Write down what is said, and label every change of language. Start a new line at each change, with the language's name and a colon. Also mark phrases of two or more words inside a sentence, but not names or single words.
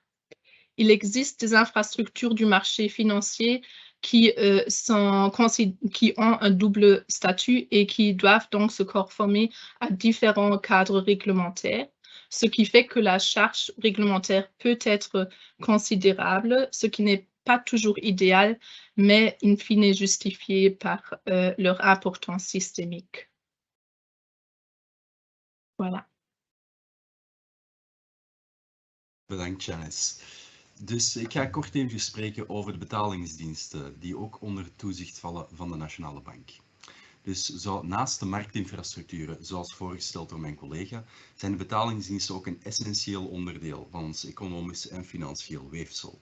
French: Il existe des infrastructures du marché financier qui ont un double statut et qui doivent donc se conformer à différents cadres réglementaires, ce qui fait que la charge réglementaire peut être considérable, ce qui n'est pas toujours idéal, mais in fine justifié par leur importance systémique. Voilà.
Dutch: Bedankt, Janice. Dus ik ga kort even spreken over de betalingsdiensten die ook onder toezicht vallen van de Nationale Bank. Dus naast de marktinfrastructuren, zoals voorgesteld door mijn collega, zijn de betalingsdiensten ook een essentieel onderdeel van ons economisch en financieel weefsel.